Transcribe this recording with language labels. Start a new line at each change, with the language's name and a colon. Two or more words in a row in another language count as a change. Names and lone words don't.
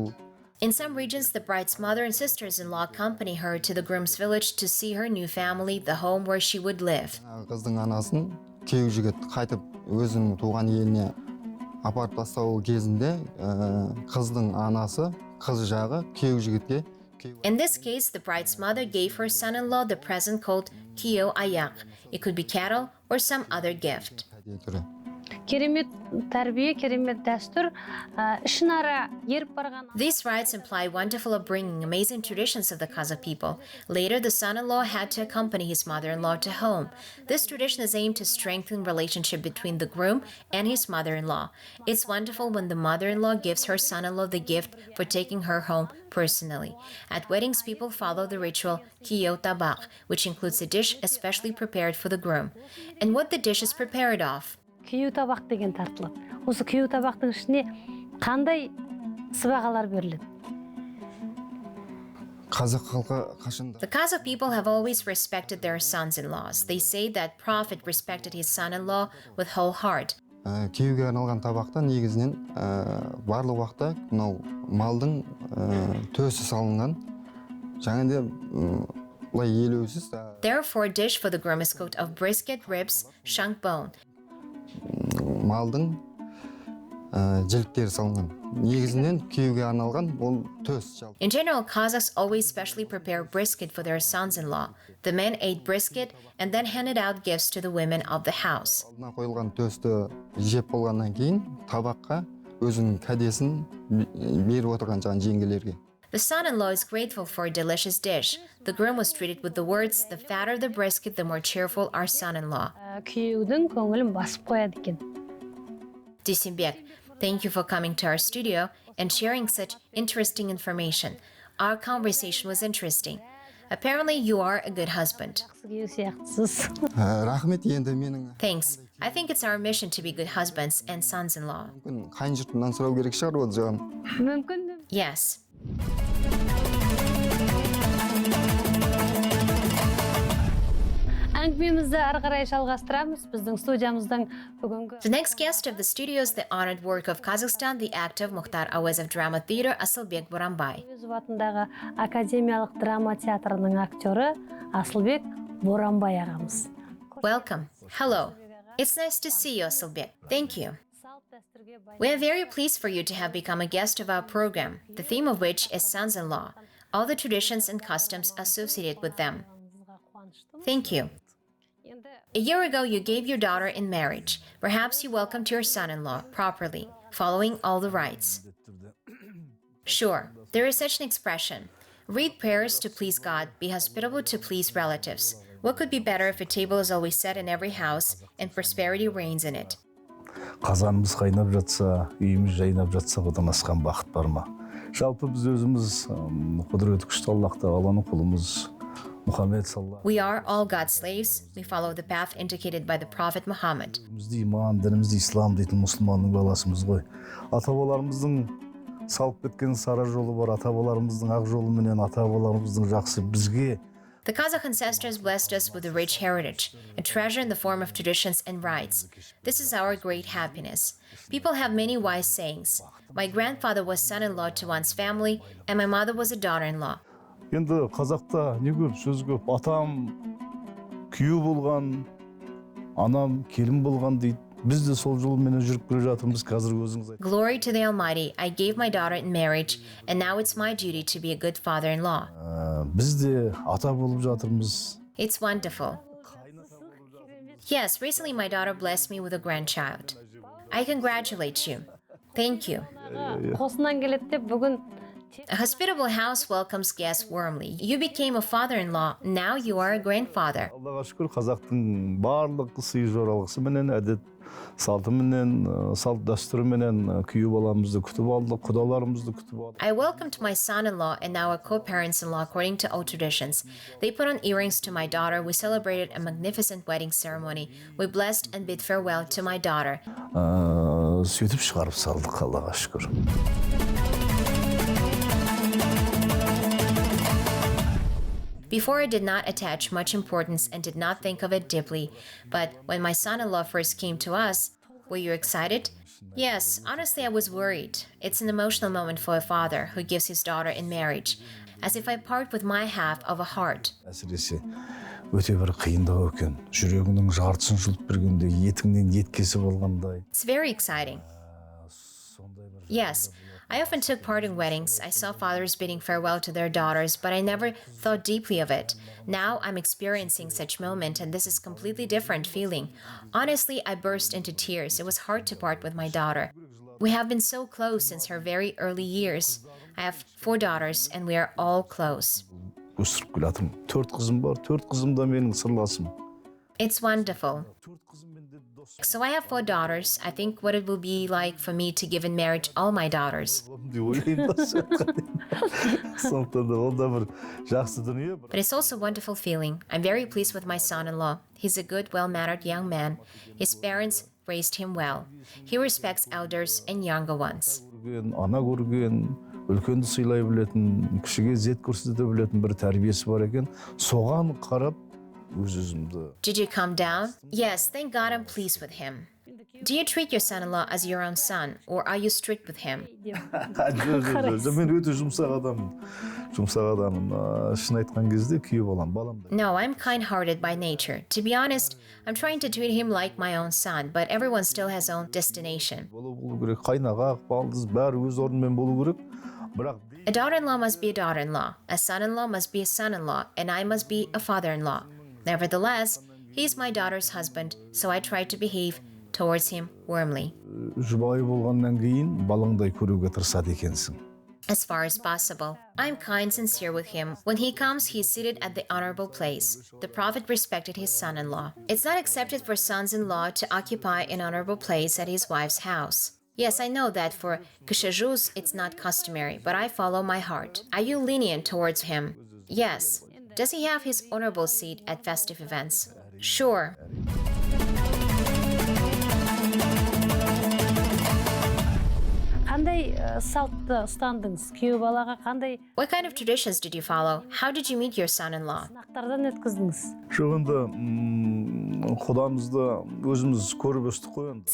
English: In some regions, the bride's mother and sisters-in-law accompany her to the groom's village to see her new family, the home where she would live.
Kazakh: Қыздың анасын күйеу жігіт қайтып өзінің туған еліне апарып тастау кезінде қыздың анасы, қыз жағы күйеу жігітке
English: In this case, the bride's mother gave her son-in-law the present called Qazaq. It could be cattle or some other gift.
Kazakh: Керемет тәрбие, керемет дәстүр, ішінара еріп барған.
English: These rites imply wonderful upbringing, amazing traditions of the Kazakh people. Later, the son-in-law had to accompany his mother-in-law to home. This tradition is aimed to strengthen relationship between the groom and his mother-in-law. It's wonderful when the mother-in-law gives her son-in-law the gift for taking her home personally. At weddings, people follow the ritual Qazaq, which includes a dish especially prepared for the groom. And what the dish is prepared of?
Kazakh: Күйеу табақ деген тартылады. Осы күйеу табақтың ішіне қандай сыбағалар беріледі?
English: The Kazakh people have always respected their sons-in-laws. They say that Prophet respected his son-in-law with whole heart.
Kazakh: Күйеуге арналған табақта негізінен барлық уақытта мынау малдың төсі салынған. Жаңағыдай былай елеусіз.
English: Therefore, a dish for the groom is cooked of brisket, ribs, shank bone.
Kazakh: Малдың жіліктері салынған. Негізінен күйеуге арналған ол төс.
English: In general, Kazakhs always specially prepare brisket for their sons-in-law. The men ate brisket and then handed out gifts to the women of the house.
Kazakh: Алдына қойылған төсті жеп болғаннан кейін табаққа өзінің кәдесін беріп отырған жеңгелерге.
English: The son-in-law is grateful for a delicious dish. The groom was treated with the words, "The fatter the brisket, the more cheerful our son-in-law."
Kazakh: Күйеудің көңілін басып қояды екен.
English: Jibek, thank you for coming to our studio and sharing such interesting information. Our conversation was interesting. Apparently, you are a good husband.
Kazakh: Рахмет, енді менің
English: Thanks. I think it's our mission to be good husbands and sons-in-law.
Kazakh: қайын жұртымнан сұрау керек шығар ол жағын. Мүмкін.
English: Yes.
Kazakh: Әңгімемізді ары қарай жалғастырамыз. Біздің студиямыздың бүгінгі...
English: The next guest of the studio is the honored work of Kazakhstan, the actor Mukhtar Awezov Drama Theater, Asylbek Boranbay.
Kazakh: Өз атындағы академиялық драма театрының актері Асылбек Боранбай ағамыз.
English: Welcome. Hello. It's nice to see you, Asylbek. Thank you. We are very pleased for you to have become a guest of our program, the theme of which is sons-in-law, all the traditions and customs associated with them. Thank you. A year ago, you gave your daughter in marriage. Perhaps you welcomed your son-in-law properly, following all the rites. Sure, there is such an expression. Read prayers to please God, be hospitable to please relatives. What could be better if a table is always set in every house and prosperity reigns in it?
Kazakh: Қазанымыз қайнап жатса, үйіміз жайнап жатса, одан асқан бақыт бар ма? Жалпы біз өзіміз құдіреті күшті Аллахты, Алланың құлымыз.
English: We are all God's slaves. We follow the path indicated by the Prophet Muhammad.
Kazakh: Дінімізді ислам дейтін мұсылманның баласымыз ғой. Ата-бабаларымыздың салып кеткен сара жолы бар, ата-бабаларымыздың ақ жолы менен ата-бабаларымыздың жақсы бізге.
English: The Kazakh ancestors blessed us with a rich heritage, a treasure in the form of traditions and rites. This is our great happiness. People have many wise sayings. My grandfather was son-in-law to one's family, and my mother was a daughter-in-law.
Kazakh: Енді Қазақта не көп, сөз көп. Атам күйеу болған, анам келін болған дейді. Biz de sol yolmenен жүріп келе жатырмыз қазір өзіңіз айтыңыз.
English: Glory to the Almighty. I gave my daughter in marriage, and now it's my duty to be a good father-in-law.
Kazakh: Biz de ата болып жатырмыз.
English: It's wonderful. Yes, recently my daughter blessed me with a grandchild. I congratulate you. Thank you.
Kazakh: Қосынан келеді деп бүгін
English: A hospitable house welcomes guests warmly. You became a father-in-law. Now you are a grandfather.
Kazakh: Аллаға шүкір, Қазақтың барлық сый жоралғысы менен, әдет салты менен, салт дәстүрі менен күйеу баламызды күтіп алдық, құдаларымызды күтіп алдық.
English: I welcomed my son-in-law and our co-parents-in-law according to old traditions. They put on earrings to my daughter. We celebrated a magnificent wedding ceremony. We blessed and bid farewell to my daughter.
Kazakh: Сөйтіп шығарып салдық, Аллаға шүкір.
English: Before, I did not attach much importance and did not think of it deeply. But when my son-in-law first came to us, were you excited? Yes, honestly, I was worried. It's an emotional moment for a father who gives his daughter in marriage, as if I part with my half of a heart.
Kazakh: Әсіресе өте бір қиындау екен. Жүрегінің жартысын жұлып бергенде етіңнен ет кесіп алғандай.
English: It's very exciting. Yes, I often took part in weddings. I saw fathers bidding farewell to their daughters, but I never thought deeply of it. Now I'm experiencing such moment, and this is completely different feeling. Honestly, I burst into tears. It was hard to part with my daughter. We have been so close since her very early years. I have 4 daughters, and we are all close.
Kazakh: Өсіріп келатырмын. 4 қызым бар, 4 қызым да менің сырласым.
English: It's wonderful. So I have 4 daughters. I think what it will be like for me to give in marriage all my daughters. But it's also a wonderful feeling. I'm very pleased with my son-in-law. He's a good, well-mannered young man. His parents raised him well. He respects elders and younger ones.
Kazakh: Ана көрген, үлкенді сыйлай білетін, кішіге ізет көрсете білетін бір тәрбиесі бар екен. Соған қарап өз-өзімді.
English: Did you calm down? Yes, thank God I'm pleased with him. Do you treat your son-in-law as your own son, or are you strict with him?
Kazakh: Мен өте жұмсақ адаммын. Шын айтқан кезде күйеу балам.
English: No, I'm kind-hearted by nature. To be honest, I'm trying to treat him like my own son, but everyone still has own destination.
Kazakh: Болу керек, қайнағақ, балдыз, бәрі өз орнымен болу керек.
English: A daughter-in-law must be a daughter-in-law, a son-in-law must be a son-in-law, and I must be a father-in-law. Nevertheless, he's my daughter's husband, so I try to behave towards him warmly.
Kazakh: Жұбайы болғаннан кейін балаңдай көруге тырысады екенсің.
English: As far as possible. I'm kind, sincere with him. When he comes, he's seated at the honorable place. The Prophet respected his son-in-law. It's not accepted for sons-in-law to occupy an honorable place at his wife's house. Yes, I know that for Qazaq it's not customary, but I follow my heart. Are you lenient towards him? Yes. Does he have his honorable seat at festive events? Sure.
Kazakh: Қандай салтты ұстандыңыз? Күйеу балаға қандай
English: What kind of traditions did you follow? How did you meet your son-in-law?
Kazakh: сынақтардан өткіздіңіз? Жоғында құдамызды өзіміз көріп өстік қой енді.